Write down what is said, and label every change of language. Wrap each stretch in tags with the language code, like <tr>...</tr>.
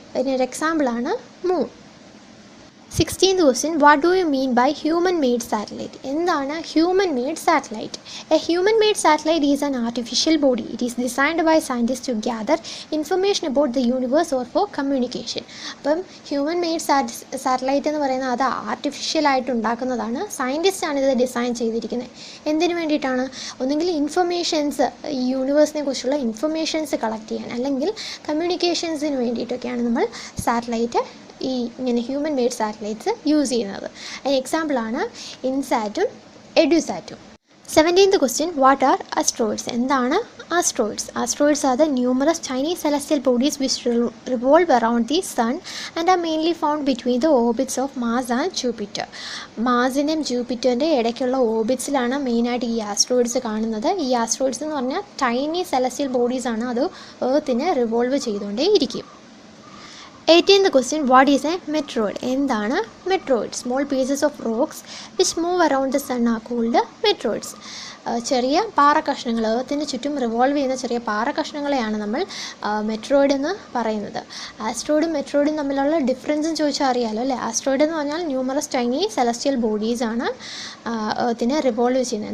<ml>അതിനൊരു എക്സാമ്പിളാണ് moon.</ml> <en>16th question, what do you mean by human made satellite?</en> <ml>എന്താണ്</ml> <en>human made satellite? A human made satellite is an artificial body. It is designed by scientists to gather information about the universe or for communication.</en> <ml>അപ്പം human made satellite എന്ന് പറയുന്നത് അത് artificial ആയിട്ട് ഉണ്ടാക്കുന്നതാണ്. Scientist ആണ് ഇത് design ചെയ്തിരിക്കുന്നത്. എന്തിനു വേണ്ടിയിട്ടാണ്? ഒന്നുകിൽ ഇൻഫർമേഷൻസ്, ഈ യൂണിവേഴ്സിനെ കുറിച്ചുള്ള ഇൻഫർമേഷൻസ് കളക്ട് ചെയ്യാൻ, അല്ലെങ്കിൽ കമ്മ്യൂണിക്കേഷൻസിന് വേണ്ടിയിട്ടൊക്കെയാണ് നമ്മൾ സാറ്റലൈറ്റ്, ഈ ഇങ്ങനെ ഹ്യൂമൻ മെയ്ഡ് സാറ്റലൈറ്റ്സ് യൂസ് ചെയ്യുന്നത്. അതിന് എക്സാമ്പിളാണ് ഇൻസാറ്റും എഡ്യൂസാറ്റും.</ml> <en>17th question, what are asteroids?</en> <ml>എന്താണ് asteroids?</ml> <en>Asteroids are the numerous tiny celestial bodies which revolve around the sun and are mainly found between the orbits of Mars and Jupiter.</en> <ml>മാർസിൻ്റെയും ജൂപ്പിറ്ററിൻ്റെ ഇടയ്ക്കുള്ള ഓർബിറ്റ്സിലാണ് മെയിനായിട്ട് ഈ asteroids കാണുന്നത്. ഈ asteroids എന്ന് പറഞ്ഞാൽ tiny celestial bodies ആണ്, അത് എർത്തിനെ റിവോൾവ് ചെയ്തുകൊണ്ടേ ഇരിക്കും.</ml> <en>18th question, what is a meteoroid?</en> <ml>എന്താണ് meteoroid?</ml> <en>Small pieces of rocks which move around the sun are called meteoroids.</en> <ml>ചെറിയ പാറക്കഷ്ണങ്ങൾ, എർത്തിന് ചുറ്റും റിവോൾവ് ചെയ്യുന്ന ചെറിയ പാറക്കഷ്ണങ്ങളെയാണ് നമ്മൾ മെട്രോയിഡ് എന്ന് പറയുന്നത്. ആസ്ട്രോയിഡും മെട്രോയിഡും തമ്മിലുള്ള ഡിഫറൻസും ചോദിച്ചാൽ അറിയാമല്ലോ അല്ലേ. ആസ്ട്രോയിഡ് എന്ന് പറഞ്ഞാൽ ന്യൂമറസ് ടൈനി സെലസ്റ്റിയൽ ബോഡീസാണ് എർത്തിനെ റിവോൾവ് ചെയ്യുന്നത്.</ml>